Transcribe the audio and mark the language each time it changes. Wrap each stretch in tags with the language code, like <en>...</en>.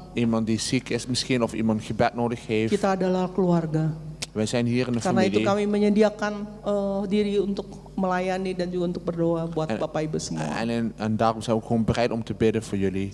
<nl>Iemand die ziek is misschien of iemand gebed nodig heeft.</nl> <id>Kita adalah keluarga.</id> <nl>Wij zijn hier in de</nl> <id>Karena itu</id> <nl>familie.</nl> <id>kami menyediakan diri untuk melayani dan juga untuk berdoa buat Bapak Ibu semua.</id> <nl>En daarom zijn we ook gewoon bereid om te bidden voor jullie.</nl>